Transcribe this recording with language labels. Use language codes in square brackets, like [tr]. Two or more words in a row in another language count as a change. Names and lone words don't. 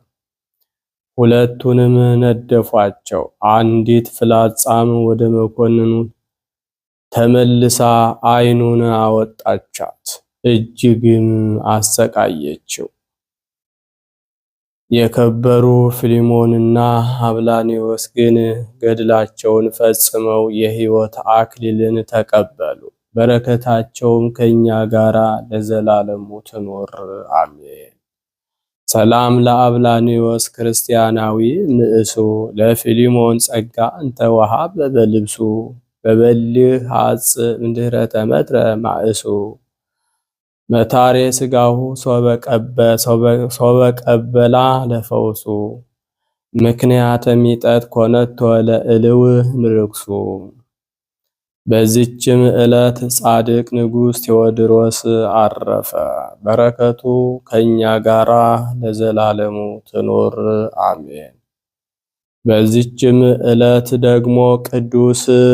[am] ሁለቱንም ነደፏቸው። አንዲት ፍላጻም ወደ መኮንኑ ተመልሳ ዓይኑን አወጣቻት፣ እጅግም አሰቃየችው። የከበሩ ፊሊሞንና አብላኒዮስ ግን ገድላቸውን ፈጽመው የሕይወት አክሊልን ተቀበሉ። በረከታቸውም ከኛ ጋራ ለዘላለሙ ትኖር አሜን። [gez] ሰላም ለአብላኒዮስ ክርስቲያናዊ ንእሱ ለፊሊሞን ጸጋ እንተ ወሃበ በልብሱ በበልህ ሐጽ እንድህረ ተመትረ ማእሱ መታሬ ስጋሁ ሶበ ቀበላ ለፈውሱ ምክንያተ ሚጠት ኮነቶ ለእልው ምርክሱ። [am] በዚችም ዕለት ጻድቅ ንጉሥ ቴዎድሮስ አረፈ። በረከቱ ከኛ ጋራ ለዘላለሙ ትኖር አሜን። በዚችም ዕለት ደግሞ ቅዱስ